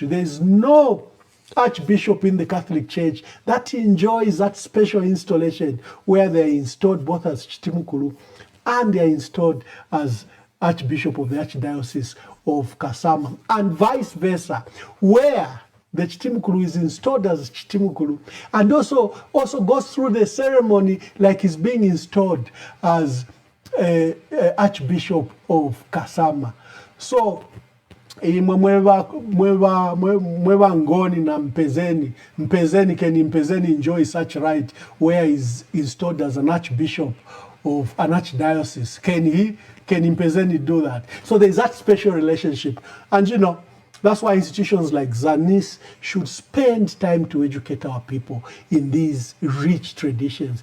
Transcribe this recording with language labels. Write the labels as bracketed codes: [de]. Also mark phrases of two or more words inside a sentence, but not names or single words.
[en] There is no Archbishop in the Catholic Church that enjoys that special installation where they are installed both as Chitimukulu and they are installed as Archbishop of the Archdiocese of Kasama, and vice versa, where the Chitimukulu is installed as Chitimukulu and also goes through the ceremony like he's being installed as Archbishop of Kasama. So mweba ngoni na mpezeni enjoy such right where he's installed as an Archbishop of an Archdiocese. Can mpezeni do that? So there's that special relationship, and you know, that's why institutions like ZANIS should spend time to educate our people in these rich traditions.